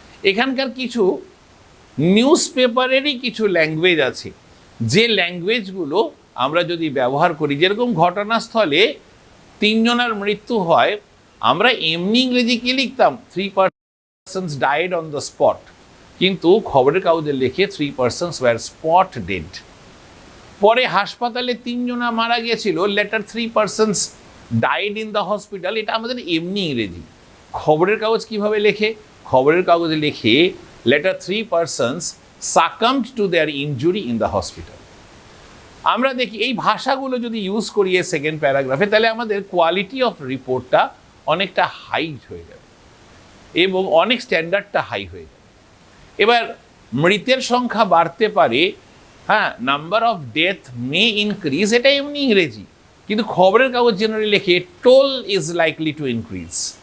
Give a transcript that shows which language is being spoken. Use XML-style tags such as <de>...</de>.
<bn>এখানকার কিছু নিউজ পেপারেরই কিছু ল্যাঙ্গুয়েজ আছে, যে ল্যাঙ্গুয়েজগুলো আমরা যদি ব্যবহার করি, যেরকম ঘটনাস্থলে 3 জনের মৃত্যু হয়, আমরা এমনি ইংরেজি কি লিখতাম</bn> <en>3 persons died on the spot,</en> <bn>কিন্তু খবরের কাগজে লিখে</bn> <en>3 persons were spot dead।</en> <bn>পরে হাসপাতালে 3 জনা মারা গিয়েছিল,</bn> <en>later 3 persons died in the hospital,</en> <bn>এটা আমাদের এমনি ইংরেজি। খবরের কাগজ কিভাবে লেখে? খবরের কাগজে লিখে</bn> <en>Later 3 persons succumbed to their injury in the hospital।</en> <bn>আমরা দেখি এই ভাষাগুলো যদি ইউজ করি সেকেন্ড প্যারাগ্রাফে, তাহলে আমাদের কোয়ালিটি অফ রিপোর্টটা অনেকটা হাই হয়ে যাবে এবং অনেক স্ট্যান্ডার্ডটা হাই হয়ে যাবে। এবার মৃতের সংখ্যা বাড়তে পারে, হ্যাঁ,</bn> <en>number of death may increase,</en> <bn>এটা এমনি ইংরেজি, কিন্তু খবরের কাগজ জেনারেলি লেখে</bn> <en>Toll is likely to increase.</en>